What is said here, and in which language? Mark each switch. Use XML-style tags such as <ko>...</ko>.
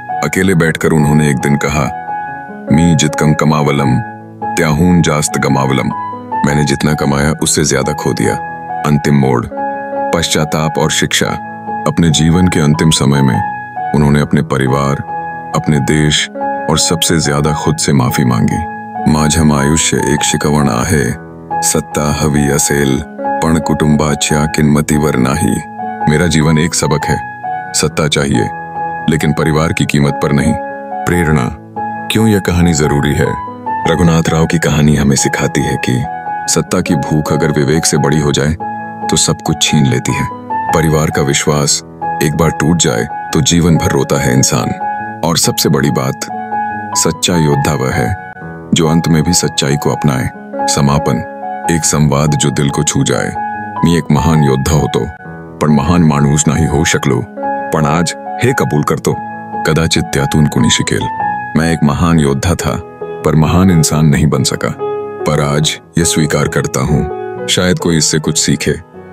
<hi>अकेले बैठकर उन्होंने एक दिन कहा,</hi> <mr>मी जितकम कमावलम त्याहून जास्त गमावलम।</mr> <hi>मैंने जितना कमाया उससे ज्यादा खो दिया। अंतिम मोड़, पश्चाताप और शिक्षा। अपने जीवन के अंतिम समय में उन्होंने अपने परिवार, अपने देश और सबसे ज्यादा खुद से माफी मांगी।</hi> <mr>माझं आयुष्य एक शिकवण आहे, सत्ता हवी असेल पण कुटुंबाच्या किंमतीवर नाही।</mr> <hi>मेरा जीवन एक सबक है, सत्ता चाहिए लेकिन परिवार की कीमत पर नहीं। प्रेरणा, क्यों यह कहानी जरूरी है? रघुनाथ राव की कहानी हमें सिखाती है कि सत्ता की भूख अगर विवेक से बड़ी हो जाए तो सब कुछ छीन लेती है। परिवार का विश्वास एक बार टूट जाए तो जीवन भर रोता है इंसान। और सबसे बड़ी बात, सच्चा योद्धा वह है जो अंत में भी सच्चाई को अपनाए। समापन, एक संवाद जो दिल को छू जाए।</hi> <mr>मी एक महान योद्धा होतो, पण महान माणूस नाही होऊ शकलो, पण आज हे कबूल करतो, कदाचित त्यातून कुणी शिकेल।</mr> <hi>मैं एक महान योद्धा था, पर महान इंसान नहीं बन सका, पर आज ये स्वीकार करता हूँ, शायद कोई इससे कुछ सीखे।</hi>